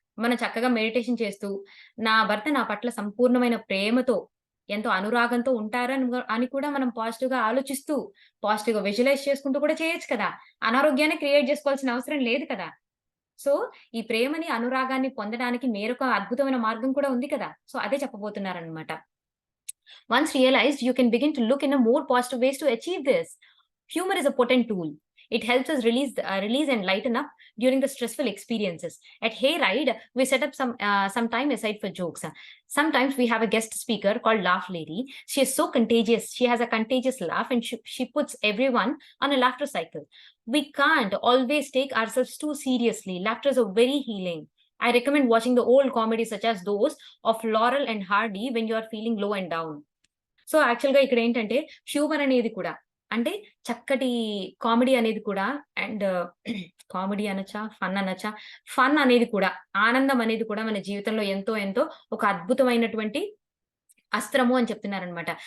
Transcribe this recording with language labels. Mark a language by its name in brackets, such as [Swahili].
[Telugu] మనం చక్కగా మెడిటేషన్ చేస్తూ, నా భర్త నా పట్ల సంపూర్ణమైన ప్రేమతో, ఎంతో అనురాగంతో అని కూడా మనం పాజిటివ్‌గా ఆలోచిస్తూ, పాజిటివ్‌గా విజువలైజ్ చేసుకుంటూ కూడా చేయొచ్చు కదా! అనారోగ్యాన్ని క్రియేట్ జేసుకోవాల్సిన అవసరం లేదు కదా! సో, ఈ ప్రేమని, అనురాగాన్ని పొందడానికి వేరొక అద్భుతమైన మార్గం కూడా ఉంది కదా! సో, అదే చెప్పబోతున్నారనమాట. [English] Once realized, you can begin to look in a more positive ways to achieve this. Humor is a potent tool. It helps us release and lighten up during the stressful experiences. At Hayride, we set up some time aside for jokes. Sometimes we have a guest speaker called Laugh Lady. She is so contagious. She has a contagious laugh, and she puts everyone on a laughter cycle. We can't always take ourselves too seriously. Laughter is a very healing. I recommend watching the old comedies such as those of Laurel and Hardy when you are feeling low and down. [Telugu] So, యాక్చువల్‌గా ఇక్కడేంటంటే humour అనేది కూడా అంటే చక్కటి comedy అనేది కూడా and comedy అనొచ్చా? Fun అనొచ్చా? ఫన్ అనేది కూడా, ఆనందం అనేది కూడా మన జీవితంలో ఎంతో ఎంతో ఒక అద్భుతమైనటువంటి అస్త్రము అని చెప్తున్నారనమాట.